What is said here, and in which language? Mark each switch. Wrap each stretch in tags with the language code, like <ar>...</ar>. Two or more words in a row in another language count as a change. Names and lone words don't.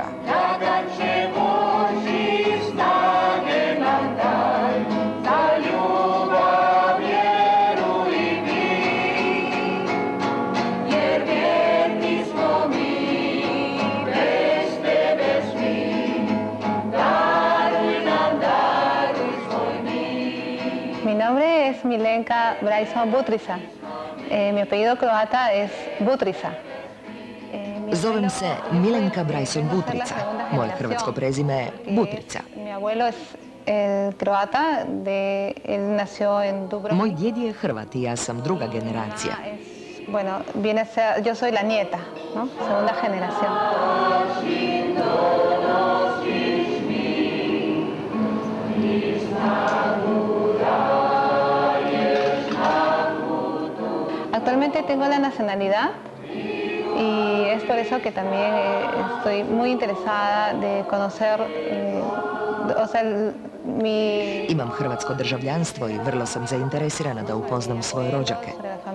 <hr>Kada će Boži snage nam daj, za ljubav, vjeru i mir, jer vjerni smo mi, bez tebe svi, daruj svoj mir.</hr> <es>Mi nombre es Milenka Brajson Butrica. Mi apellido croata es Butrica.</es> <hr>Zovem se Milenka Brajson Butrica. Moje hrvatsko prezime je Butrica. Moj djed je Hrvat i ja sam druga generacija.</hr> <es>Yo soy la nieta, ¿no? Segunda generación. Actualmente tengo la nacionalidad y es por eso que también estoy muy interesada de conocer,</es> <hr>Imam hrvatsko državljanstvo i vrlo sam zainteresirana da upoznam svoje rođake.</hr>